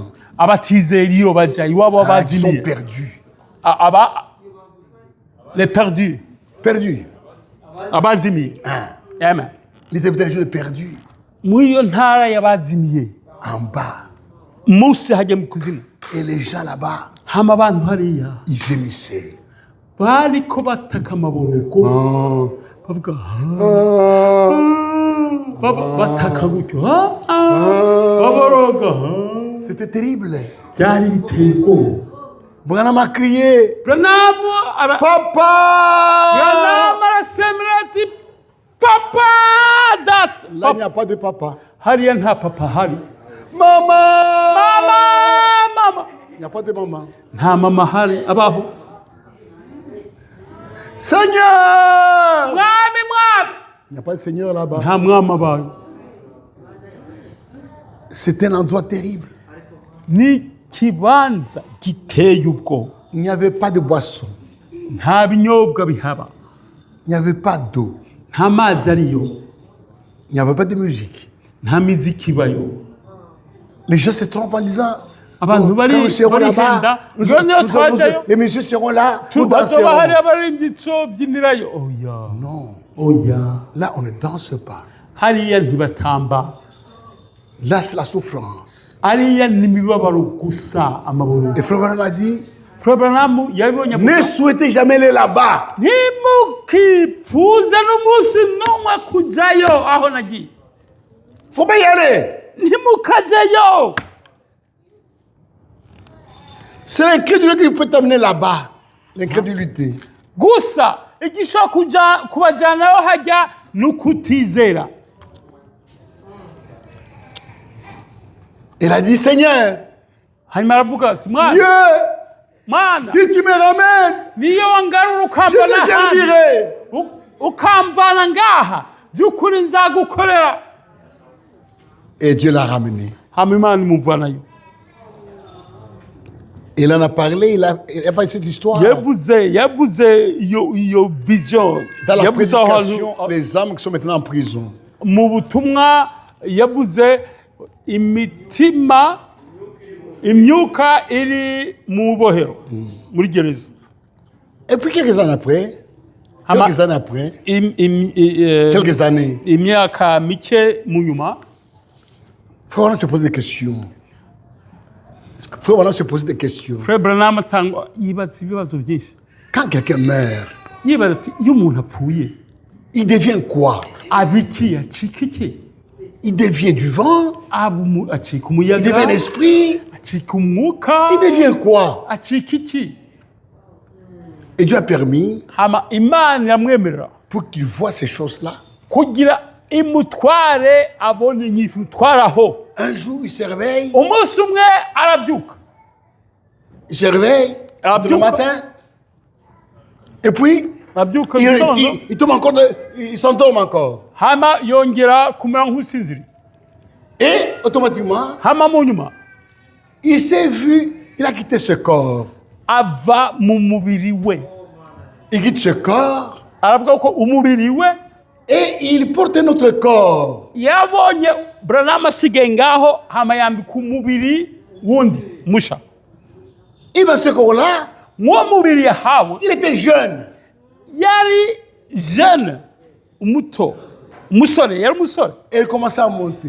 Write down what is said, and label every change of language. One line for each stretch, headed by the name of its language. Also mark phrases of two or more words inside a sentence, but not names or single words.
Kinyarwanda: abatizera iyo bajya iwabo
French: Ils sont
Kinyarwanda: bazimiye
French: perdus. les perdus Perdus.
Kinyarwanda: abazimiye amen
French: Les villageois perdus.
Kinyarwanda: muri iyo ntara y'abazimiye
French: En bas.
Kinyarwanda: munsi hajya mu kuzimu
French: Et les gens là-bas,
Kinyarwanda: hama abantu hariya
French: ils gémissaient.
Kinyarwanda: bariko bataka amaborogo Oh. bavuga Oh. bataka gutyo baboroga
French: C'était terrible.
Kinyarwanda: byari biteye ubwoba
French: Branham a crié.
Kinyarwanda: Branamu Papa! arasemera ati papa data
French: Là, il n'y a pas de papa.
Kinyarwanda: hariya nta papa hari Maman! mama
French: Il n'y a pas de maman.
Kinyarwanda: nta mama hari abaho Seigneur! mwami
French: Il n'y a pas de Seigneur là-bas.
Kinyarwanda: nta mwami abayo
French: C'est un endroit terrible.
Kinyarwanda: ni kibanza giteye ubwoba
French: Il n'y avait pas de boisson.
Kinyarwanda: nta binyobwa bihaba
French: Il n'y avait pas d'eau.
Kinyarwanda: nta mazi ariyo
French: Il n'y avait pas de musique.
Kinyarwanda: nta miziki ibayo
French: Les gens se trompent en disant
Kinyarwanda: abantu
French: quand nous serons là-bas, les messieurs seront là, nous danserons.
Kinyarwanda: bazoba hari abarinditso byinirayo oya Non, oya
French: là on ne danse pas.
Kinyarwanda: hariya ntibatamba
French: Là c'est la souffrance.
Kinyarwanda: hariya ni imibabaro gusa amaboro
French: Et Frère Branham a dit,
Kinyarwanda: Branamu yabibonye
French: ne souhaitez jamais aller là-bas.
Kinyarwanda: ntimukipfuze n'umunsi n'umwe kujyayo aho nagiye
French: Faut pas y aller.
Kinyarwanda: ntimukajyayo
French: C'est l'incrédulité qui peut t'amener là-bas. L'incrédulité.
Kinyarwanda: gusa igishobora kubajyanayo hajya ni ukutizera
French: Il a dit, Seigneur,
Kinyarwanda: hanyuma aravuga ati mwana
French: Dieu, si tu me ramènes,
Kinyarwanda: niyo wangarura je ukambana te hano servirai. ukamvana ngaha by'ukuri nzagukorera
French: Et Dieu l'a ramené.
Kinyarwanda: hama imana imuvanayo
French: Il en a parlé, il a parlé de cette histoire.
Kinyarwanda: yavuze iyo vision
French: Dans la
Kinyarwanda: yavuze aho prédication, hantu
French: les âmes qui sont maintenant en prison.
Kinyarwanda: mu butumwa yavuze imitima imyuka iri mu bohero muri gereza
French: Et puis quelques années après, quelques années,
Kinyarwanda: imyaka mike mu nyuma
French: Frère Branham se pose des questions. Frère Branham se pose des questions.
Kinyarwanda: Frère Branham yibaza ibibazo byinshi
French: Quand quelqu'un meurt,
Kinyarwanda: yibaza ati iyo umuntu apfuye
French: il devient quoi?
Kinyarwanda: abiki acika iki
French: Il devient du vent?
Kinyarwanda: acika Il umuyaga
French: devient un esprit?
Kinyarwanda: acika umwuka
French: Il devient quoi?
Kinyarwanda: acika iki
French: Et Dieu a permis
Kinyarwanda: hama imana iramwemerera
French: pour qu'il voie ces choses-là.
Kinyarwanda: kugira imutware abone inyifu imutwaraho
French: Un jour, il se réveille.
Kinyarwanda: umunsi umwe arabyuka
French: Il se réveille le matin. Et puis,
Kinyarwanda: arabyuka gitondo
French: il tombe encore, il s'endorme encore.
Kinyarwanda: hama yongera kumera nk'usinziriye
French: Et automatiquement,
Kinyarwanda: hama mu nyuma
French: il s'est vu, il a quitté ce corps.
Kinyarwanda: ava mu mubiri we
French: Il quitte ce corps
Kinyarwanda: aravuga ko umubiri we
French: et il porte notre corps.
Kinyarwanda: yabonye Branham asigaye ngaho hama yambika umubiri wundi musha
French: Et dans ce corps-là,
Kinyarwanda: mw'uwo mubiri yahawe
French: il était jeune.
Kinyarwanda: yari jeune umuto umusore yari umusore
French: Et il commençait à monter.